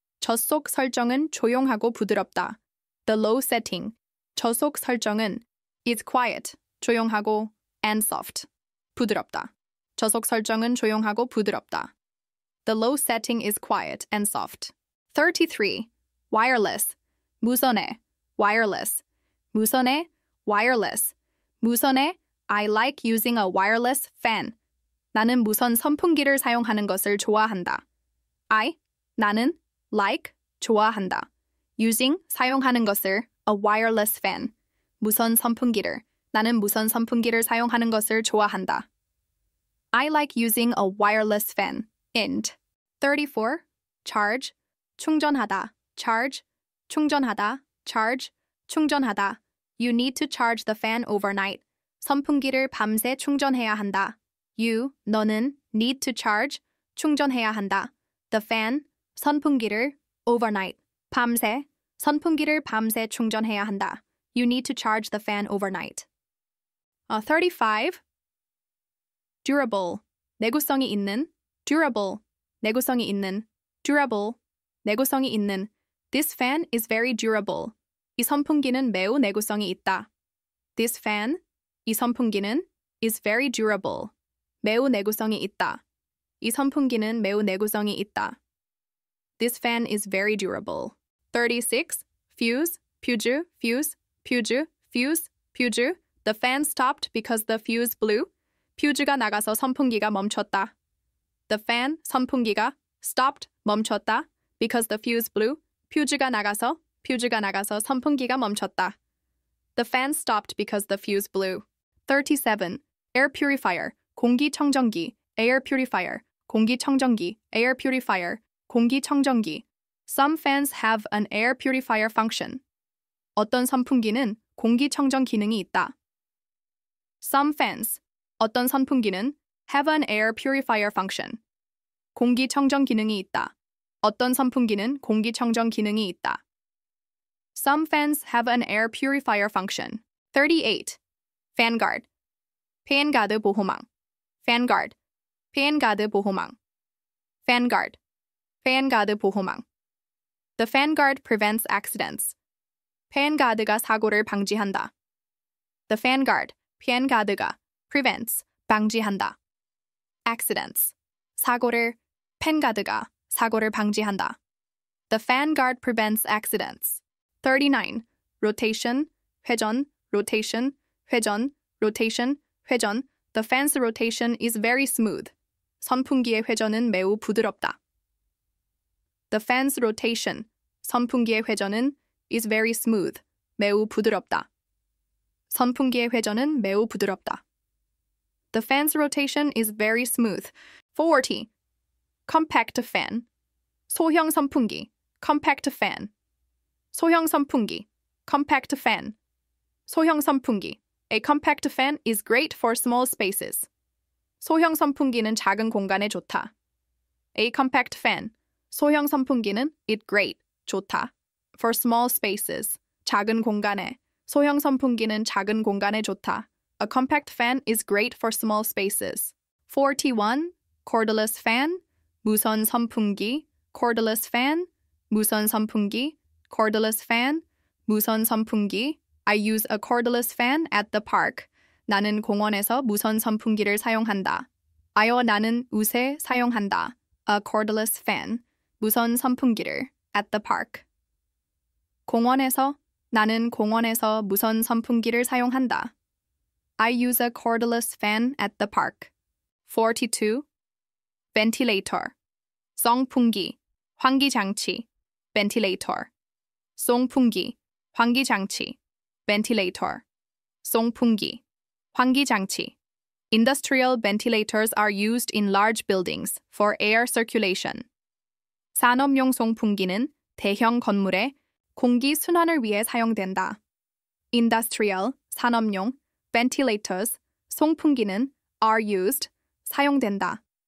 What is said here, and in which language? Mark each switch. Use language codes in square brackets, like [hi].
[ko] 저속 설정은 조용하고 부드럽다. [en] The low setting, [ko] 저속 설정은 [en] is quiet, 조용하고 and soft, 부드럽다. [ko] 저속 설정은 조용하고 부드럽다. [en] The low setting is quiet and soft. 33. Wireless, 무선의, wireless, 무선의, wireless, 무선의. I like using a wireless fan. [ko] 나는 무선 선풍기를 사용하는 것을 좋아한다. 나는 like, 좋아한다. [en] Using, [ko] 사용하는 것을 [en] a wireless fan. [ko] 무선 선풍기를. 나는 무선 선풍기를 사용하는 것을 좋아한다. [en] I like using a wireless fan. Int. 34. Charge, [ko] 충전하다, charge, 충전하다, charge, 충전하다. [en] You need to charge the fan overnight. [ko] 선풍기를 밤새 충전해야 한다. [en] You, 너는 need to charge, [ko] 충전해야 한다. The fan, 선풍기를 overnight, 밤새, 선풍기를 밤새 충전해야 한다. [en] You need to charge the fan overnight. 35. [ko] Durable, 내구성이 있는, durable, 내구성이 있는, durable, 내구성이 있는. [en] This fan is very durable. [ko] 이 선풍기는 매우 내구성이 있다. [en] This fan, [ko] 이 선풍기는 [en] is very durable. [ko] 매우 내구성이 있다. 이 선풍기는 매우 내구성이 있다. [en] This fan is very durable. 36. Fuse, fuse, fuse, fuse, fuse, fuse. The fan stopped because the fuse blew. [ko] 퓨즈가 나가서 선풍기가 멈췄다. [en] The fan, 선풍기가 stopped, 멈췄다. Because the fuse blew. [ko] 퓨즈가 나가서 선풍기가 멈췄다. [en] The fan stopped because the fuse blew. 37. Air purifier, 공기청정기, air purifier, 공기청정기, air purifier, 공기청정기. Some fans have an air purifier function. [ko] 어떤 선풍기는 공기청정 기능이 있다. [en] Some fans, [ko] 어떤 선풍기는 [en] have an air purifier function. [ko] 공기청정 기능이 있다. 어떤 선풍기는 공기청정 기능이 있다. [en] Some fans have an air purifier function. 38. [ko] Vanguard, 팬가드 보호망, Vanguard, 팬가드 보호망, Vanguard, 팬가드 보호망. [en] The Vanguard prevents accidents. [ko] 팬가드가 사고를 방지한다. [en] The Vanguard, 팬가드가 prevents, 방지한다. [ko] Accidents, 사고를, 팬가드가 사고를 방지한다. [en] The Vanguard prevents accidents. 39. Rotation, 회전, rotation, 회전, rotation, 회전. The fan's rotation is very smooth. [ko] 선풍기의 회전은 매우 부드럽다. [en] The fan's rotation, [ko] 선풍기의 회전은 [en] is very smooth, [ko] 매우 부드럽다. 선풍기의 회전은 매우 부드럽다. [en] The fan's rotation is very smooth. 40. Compact fan, 소형 선풍기, compact fan. [ko] 소형 선풍기, compact fan. 소형 선풍기. [en] A compact fan is great for small spaces. [ko] 소형 선풍기는 작은 공간에 좋다. [en] A compact fan. [ko] 소형 선풍기는 [en] is great, [ko] 좋다. [en] For small spaces. [ko] 작은 공간에. 소형 선풍기는 작은 공간에 좋다. [en] A compact fan is great for small spaces. 41. Cordless fan, 무선 선풍기, cordless fan, 무선 선풍기, cordless fan, 무선 선풍기. I use a cordless fan at the park. [ko] 나는 공원에서 무선 선풍기를 사용한다. 나는 우세 사용한다. [en] A cordless fan, [ko] 무선 선풍기를 [en] at the park. [ko] 나는 공원에서 무선 선풍기를 사용한다. [en] I use a cordless fan at the park. 42. [ko] Ventilator, 송풍기, 환기장치, ventilator. 송풍기, 환기장치, ventilator. 송풍기, 환기장치. [en] Industrial ventilators are used in large buildings for air circulation. [ko] 산업용 송풍기는 대형 건물에 공기 순환을 위해 사용된다. [en] Industrial, 산업용, ventilators, 송풍기는 are used, 사용된다.